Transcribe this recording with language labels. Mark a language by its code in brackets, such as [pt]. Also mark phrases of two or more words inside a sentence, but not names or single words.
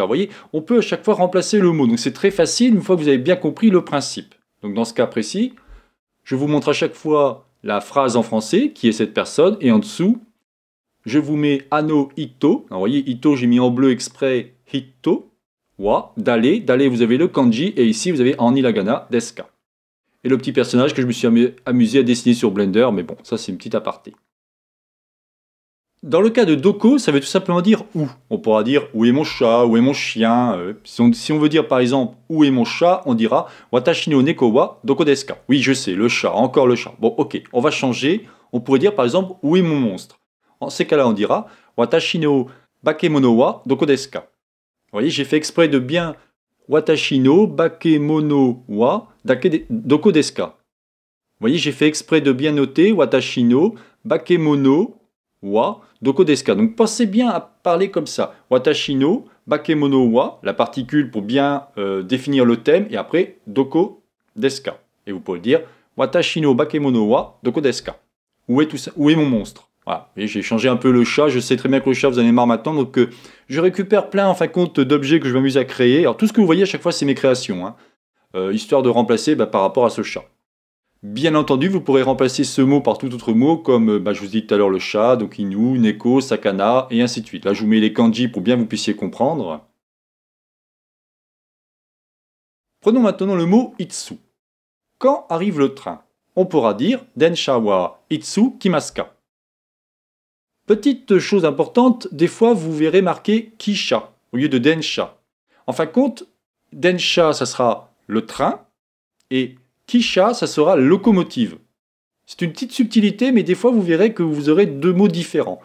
[fr] Vous voyez, on peut à chaque fois remplacer le mot. Donc c'est très facile une fois que vous avez bien compris le principe. Donc dans ce cas précis, je vous montre à chaque fois la phrase en français, qui est cette personne, et en dessous, je vous mets [ja] あの人. [fr] Alors, vous voyez, ito, j'ai mis en bleu exprès hito. Wa, d'aller. D'aller, vous avez le kanji. Et ici, vous avez en hiragana, [ja] ですか. [fr] Et le petit personnage que je me suis amusé à dessiner sur Blender. Mais bon, ça, c'est une petite aparté. Dans le cas de doko, ça veut tout simplement dire où. On pourra dire où est mon chat, où est mon chien. Si on veut dire par exemple où est mon chat, on dira [ja] 私の猫はどこですか. [fr] Oui, je sais, le chat, encore le chat. Bon, ok, on va changer. On pourrait dire par exemple où est mon monstre. En ces cas-là, on dira [ja] 私の化け物はどこですか. [fr] Vous voyez, j'ai fait exprès de bien [ja] 私の化け物はどこですか. [fr] Vous voyez, j'ai fait exprès de bien noter [ja] 私の化け物はどこですか. [fr] Donc pensez bien à parler comme ça. [ja] 私の化け物は, [fr] la particule pour bien définir le thème, et après [ja] どこですか. [fr] Et vous pouvez dire [ja] 私の化け物はどこですか. [fr] Où est mon monstre? Voilà. J'ai changé un peu le chat, je sais très bien que le chat vous en avez marre maintenant, donc je récupère plein en fin de compte d'objets que je m'amuse à créer. Alors tout ce que vous voyez à chaque fois c'est mes créations, hein. Histoire de remplacer par rapport à ce chat. Bien entendu, vous pourrez remplacer ce mot par tout autre mot, comme je vous ai dit tout à l'heure le chat, donc [ja] 犬、猫、魚, [fr] et ainsi de suite. Là je vous mets les kanji pour bien que vous puissiez comprendre. Prenons maintenant le mot itsu. Quand arrive le train? On pourra dire [ja] 電車はいつ来ますか. [fr] Petite chose importante, des fois vous verrez marqué kisha au lieu de densha. En fin de compte, densha ça sera le train et kisha ça sera la locomotive. C'est une petite subtilité, mais des fois vous verrez que vous aurez deux mots différents.